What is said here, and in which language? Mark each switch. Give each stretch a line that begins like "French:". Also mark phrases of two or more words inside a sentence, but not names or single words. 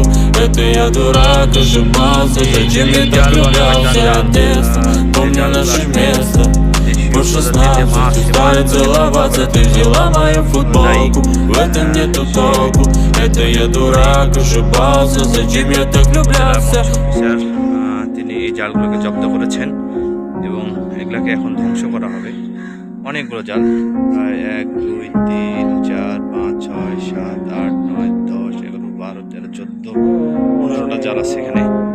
Russian: Это я дурак, ошибался. Зачем я так влюблялся от детства? Помню наше место. По 16 стали целоваться. Ты взяла мою футболку, в этом нету толку. Это я дурак, ошибался. Зачем я так влюблялся?
Bangla: তিনি এই জালগুলোকে জব্দ করেছেন এবং এগুলোকে এখন ধ্বংস করা হবে। অনেকগুলো জাল, প্রায় 1 2 3 4 5 6 7 8 9 10 11 12 13 14 15টা জাল আছে এখানে।